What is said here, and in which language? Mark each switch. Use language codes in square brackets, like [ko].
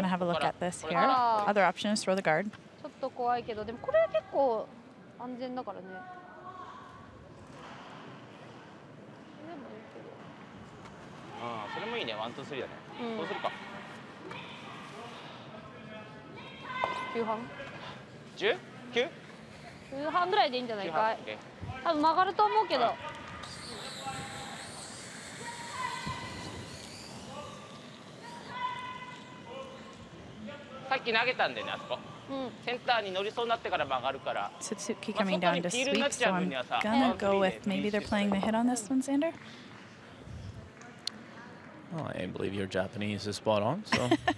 [en] Gonna have a look at this here. Ah. Other option is throw the guard. [ja] ちょっと怖いけど、でもこれは結構安全だからね。ああ、それもいいね。ワン、ツー、スリーだね。そうするか。 9半 10？ 9？ 9半ぐらいでいいんじゃないかい。 9 多分曲がると思うけど。さっき投げたんだよね、あそこ。センターに乗りそうになってから曲がるから。 [en] Suzuki coming down to sweep, so I'm gonna go with maybe they're playing the hit on this one, Xander. Well, I believe your Japanese is spot on, so.